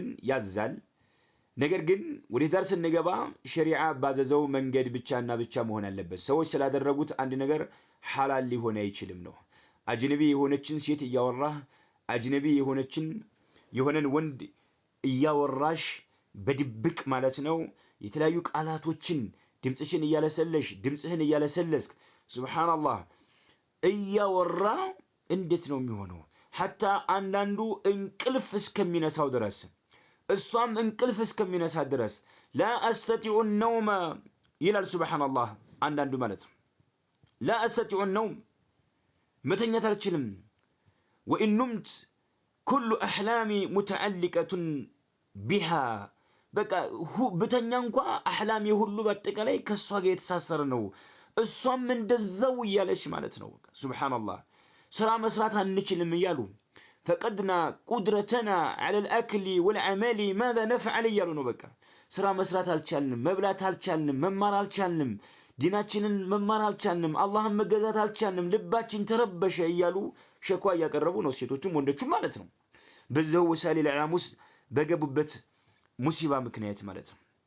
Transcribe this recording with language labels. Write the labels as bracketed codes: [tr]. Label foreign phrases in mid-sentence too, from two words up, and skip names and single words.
[am] ያዛል። ነገር ግን ወደ ትዳር ስንገባ ሸሪዓ ባዘዘው መንገድ ብቻና ብቻ መሆን አለበት። ሰዎች ስላደረጉት አንድ ነገር ሐላል ሊሆን አይችልም ነው። አጅነቢ የሆነችን ሴት እያወራህ አጅነቢ የሆነን ወንድ እያወራሽ በድብቅ ማለት ነው የተለያዩ ቃላቶችን ድምጽህን እያለሰለስክ ሱብሃንአላህ እያወራ እንዴት ነው የሚሆነው? ሐታ አንዳንዱ እንቅልፍ እስከሚነሳው ድረስ እሷም እንቅልፍ እስከሚነሳ ድረስ [ar] لا استطيع النوم [am] ይላል ሱብሃንአላህ። አንዳንዱ ማለት [ar] لا استطيع النوم [am] መተኛት አልችልም وإن [ar] نمت كل أحلامي متعلقة بها [am] በቃ በተኛ እንኳን አህላም ሁሉ በአጠቃላይ ከሷ ጋር የተሳሰረ ነው እሷም እንደዛው እያለች ማለት ነው። ሱብሃንአላህ ስራ መስራት አንችልም እያሉ [ar] فقدنا قدرتنا على الأكل والعمل ماذا نفعل [am] እያሉ ነው። በቃ ስራ መስራት አልቻልንም፣ መብላት አልቻልንም፣ መማር አልቻልንም፣ ዲናችንን መማር አልቻልንም፣ አላህን መገዛት አልቻልንም፣ ልባችን ተረበሸ እያሉ ሸኳ እያቀረቡ ነው ሴቶችም ወንዶችም ማለት ነው። በዛው [ar] وسائل الإعلام [am] ውስጥ በገቡበት ሙሲባ ምክንያት ማለት ነው።